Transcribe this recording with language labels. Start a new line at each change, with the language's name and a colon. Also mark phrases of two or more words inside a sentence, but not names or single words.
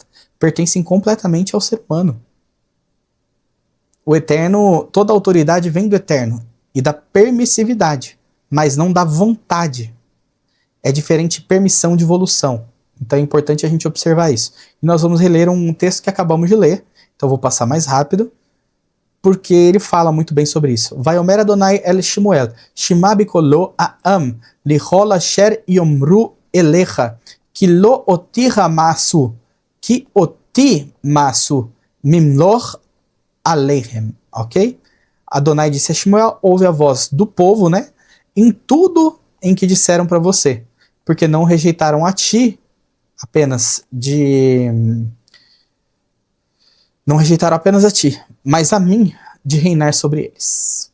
Portuguese: Pertencem completamente ao ser humano. O Eterno, toda a autoridade vem do Eterno e da permissividade, mas não da vontade. É diferente de permissão de evolução. Então é importante a gente observar isso. E nós vamos reler um texto que acabamos de ler. Então eu vou passar mais rápido, porque ele fala muito bem sobre isso.
Hebrew: ויאמר אדוני אל שמואל, שמע בקולו העם, לכל אשר יאמרו אליך, כי לא אותי המאסו, כי אותי מאסו, ממלוך עליכם. Ok?
Portuguese: Adonai disse a Shmuel, ouve a voz do povo, né? Em tudo em que disseram para você, porque não rejeitaram a ti apenas não rejeitaram apenas a ti, mas a mim de reinar sobre eles.